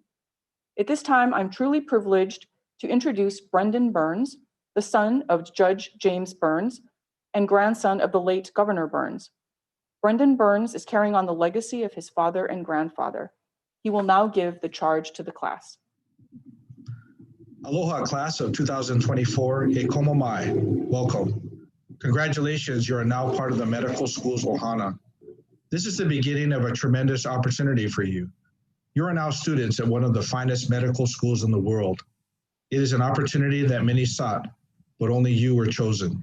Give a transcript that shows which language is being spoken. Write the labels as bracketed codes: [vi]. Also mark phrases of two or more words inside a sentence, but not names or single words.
[en] At this time, I'm truly privileged to introduce Brendan Burns, the son of Judge James Burns and grandson of the late Governor Burns. Brendan Burns is carrying on the legacy of his father and grandfather. He will now give the charge to the class. Aloha, class of 2024, [haw] e komo mai. [en] Welcome. Congratulations, you are now part of the medical school's ohana. This is the beginning of a tremendous opportunity for you. You are now students at one of the finest medical schools in the world. It is an opportunity that many sought, but only you were chosen.